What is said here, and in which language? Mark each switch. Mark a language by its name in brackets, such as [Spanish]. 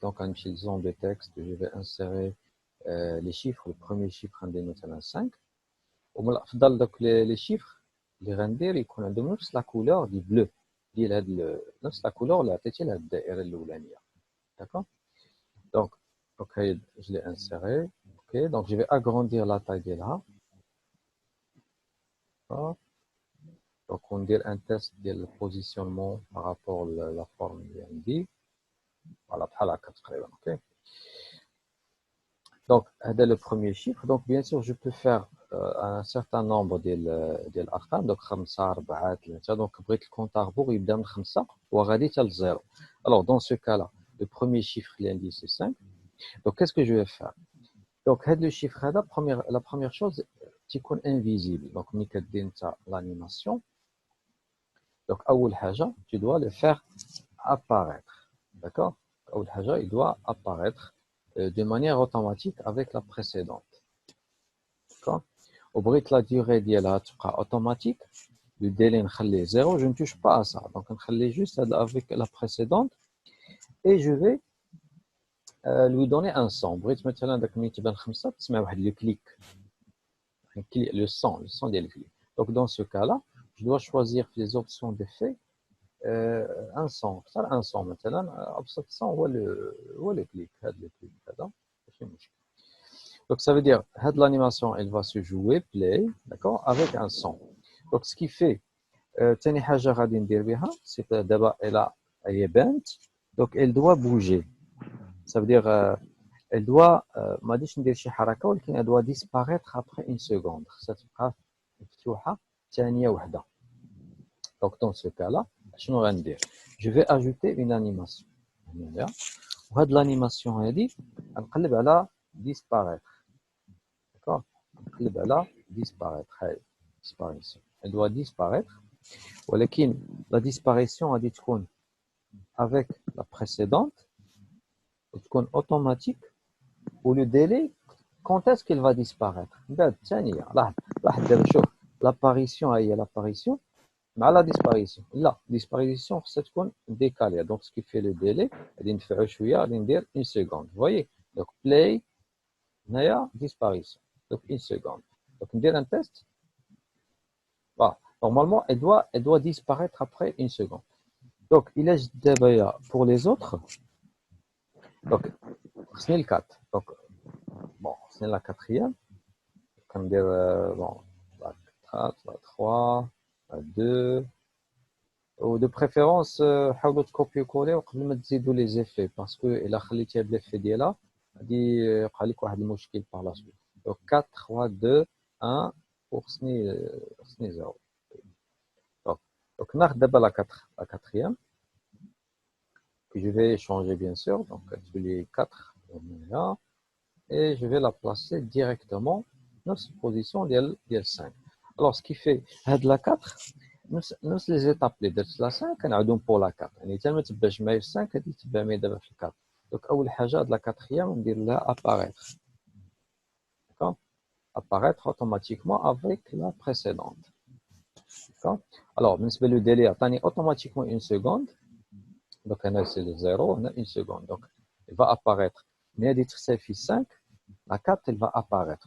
[French] Donc en utilisant des textes, je vais insérer les chiffres. Le premier chiffre en dénotant 5. Donc les chiffres [Arabic] اللي غندير يكون عندهم نفس لا كولور دي بلو ديال هاد نفس لا كولور اللي عطيتي لهاد الدائره الاولانيه. [French] داكوغ. Donc je l'ai inséré. Ok, donc je vais agrandir la taille de là. Donc on dit un test de positionnement par rapport à la forme de voilà, ok. Donc c'est le premier chiffre. Donc bien sûr je peux faire un certain nombre d'arqam. Donc 5 4 3. [Arabic] Donc بغيت الكونت اربوغ يبدا من 5 وغادي حتى ل 0. [French] Alors dans ce cas là le premier chiffre [Arabic] اللي عندي [French] c'est 5. Donc qu'est-ce que je vais faire? Donc le chiffre la première chose [Arabic] تيكون [French] invisible. [Arabic] Donc ملي كدير نتا l'animation. [French] Donc [Arabic] أول حاجة [French] tu dois le faire apparaître. D'accord? [Arabic] أول حاجة [French] il doit apparaître de manière automatique avec la précédente. D'accord? [Arabic] وبغيت [French] la durée [Arabic] ديالها تبقى [French] automatique. Le délai [Arabic] نخليه [French] 0, je ne touche pas à ça. Donc [Arabic] نخليه [French] juste avec la précédente et je vais lui donner un son. [Arabic] بغيت مثلا داك ملي تبان 5 تسمع واحد [French] le clic. Le son [Arabic] ديال الكليك. [French] Donc dans ce cas-là, je dois choisir les options d'effet un son. Un son [Arabic] مثلا ابسط [French] son [Arabic] هو [French] le clic. [Arabic] هذا [French] le clic [Arabic] هذا ماشي مشكل. [French] Donc ça veut dire que l'animation elle va se jouer play, d'accord, avec un son. Donc ce qui fait [Arabic] ثاني حاجه غادي ندير بها [French] c'est [Arabic] دابا [French] elle est bent, donc elle doit bouger. Ça veut dire elle doit [Arabic] ما غاديش ندير شي حركه ولكن [French] elle doit disparaître après une seconde. [Arabic] خصها تبقى مفتوحه ثانيه واحده. [French] Donc dans ce cas là [Arabic] شنو غندير؟ [French] je vais ajouter une animation [Arabic] هنايا وهاد [French] l'animation [Arabic] هادي غنقلب على [French] disparaître. D'accord? [Arabic] نقلب على disparaître. هاي [French] disparition. Elle doit disparaître. [Arabic] ولكن [French] la disparition [Arabic] غادي تكون [French] avec la précédente [Arabic] تكون [French] automatique. Ou le délai, quand est-ce qu'il va disparaître? [Arabic] لاحظ دابا شوف l'apparition هي l'apparition مع la disparition. لا disparition خصها تكون décalée. [French] Donc ce qui fait le délai [Arabic] غادي ندفعو شويه غادي ندير [French] une seconde. Vous voyez? Donc play [Arabic] هنايا [French] disparition. Donc une seconde. Donc [Arabic] ندير [French] un test. Voilà. Normalement elle doit disparaître après une seconde. Donc il est d'abord pour les autres. Donc c'est le 4. Donc bon, c'est la quatrième. Comme dire, bon, la 4, la 3, la 2. Ou de préférence, [Arabic] حاولوا تكوبي-كولي وقبل ما تزيدوا [French] les effets parce que [Arabic] إلا خليتيها بالeffet ديالها غادي يبقى لك واحد المشكل [French] par la suite. Donc 4, 3, 2, 1 [Arabic] وخصني [French] 0. Donc [Arabic] ناخذ دابا [French] la 4, la quatrième. Que je vais changer bien sûr. Donc tous les 4 là. Et je vais la placer directement dans cette position [Arabic] ديال [French] 5. Alors ce qui fait [Arabic] هاد [French] la 4 نفس les étapes [Arabic] اللي درت [French] la 5 [Arabic] كنعاودهم [French] pour la 4. [Arabic] يعني حتى ما تباش معايا في 5 غادي تبان معايا دابا في 4. Donc اول حاجه هاد la quatrième ندير لها apparaître. [French] D'accord? Apparaître automatiquement avec la précédente. D'accord? Alors [Arabic] بالنسبه [French] le délai [Arabic] عطاني [French] automatiquement une seconde. Donc [Arabic] هنا [French] c'est le 0, on a une seconde. Donc il va apparaître. Mais elle est 5, la 4 elle va apparaître.